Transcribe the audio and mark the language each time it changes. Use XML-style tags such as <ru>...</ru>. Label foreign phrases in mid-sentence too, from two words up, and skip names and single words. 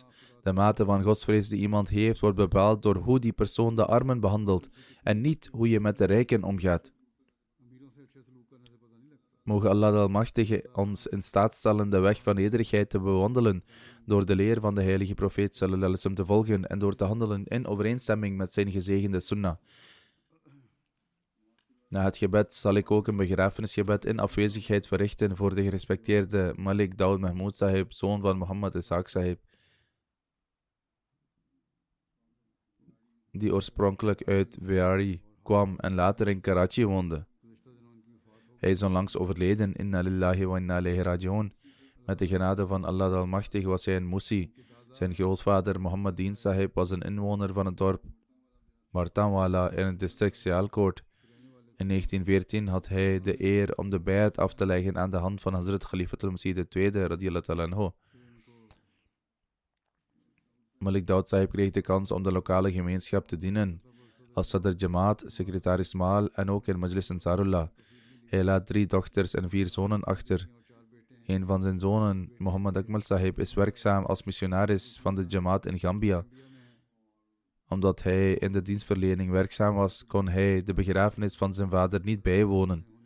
<nl>De mate van godsvrees die iemand heeft, wordt bepaald door hoe die persoon de armen behandelt, en niet hoe je met de rijken omgaat. Mogen Allah de Almachtige ons in staat stellen de weg van nederigheid te bewandelen, door de leer van de heilige profeet</nl> <ar>صلى الله عليه وسلم</ar> <nl>te volgen en door te handelen in overeenstemming met zijn gezegende sunnah. Na het gebed zal ik ook een begrafenisgebed in afwezigheid verrichten voor de gerespecteerde Malik Daud Mahmoud Sahib, zoon van Muhammad Ishaq Sahib, die oorspronkelijk uit Wari kwam en later in Karachi woonde. Hij is onlangs overleden,</nl> <ar>إنا لله وإنا إليه راجعون.</ar> <nl>Met de genade van Allah de Almachtige was hij een Musi. Zijn grootvader Muhammadin Sahib was een inwoner van het dorp Martanwala in het district Sialkot. In 1914 had hij de eer om de bayat af te leggen aan de hand van Hazrat Khalifatul Masih II</nl> <ar>رضي الله عنه.</ar> <nl>Malik Daud Sahib kreeg de kans om de lokale gemeenschap te dienen als Sadr Jamaat, secretaris Maal en ook in Majlis Ansarullah. Hij laat 3 dochters en 4 zonen achter. Een van zijn zonen, Muhammad Akmal Sahib, is werkzaam als missionaris van de Jamaat in Gambia. Omdat hij in de dienstverlening werkzaam was, kon hij de begrafenis van zijn vader niet bijwonen.</nl>